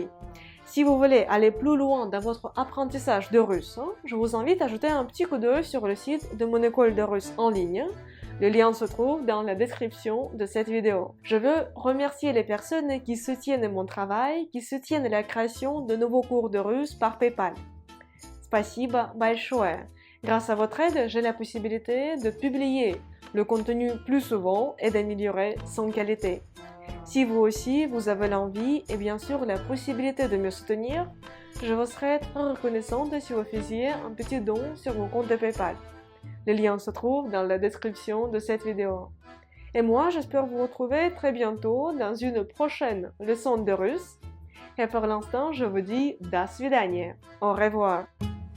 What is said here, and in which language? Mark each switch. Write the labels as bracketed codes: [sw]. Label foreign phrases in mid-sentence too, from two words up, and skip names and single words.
[fr] Si vous voulez aller plus loin dans votre apprentissage de russe, je vous invite à jeter un petit coup d'œil sur le site de mon école de russe en ligne. Le lien se trouve dans la description de cette vidéo. Je veux remercier les personnes qui soutiennent mon travail, qui soutiennent la création de nouveaux cours de russe par PayPal. [ru] Спасибо большое. [fr] Grâce à votre aide, j'ai la possibilité de publier le contenu plus souvent et d'améliorer son qualité. Si vous aussi, vous avez l'envie et bien sûr la possibilité de me soutenir, je vous serais très reconnaissante si vous faisiez un petit don sur mon compte de PayPal. Le lien se trouve dans la description de cette vidéo. Et moi, j'espère vous retrouver très bientôt dans une prochaine leçon de russe. Et pour l'instant, je vous dis [ru] до свидания. [fr] Au revoir.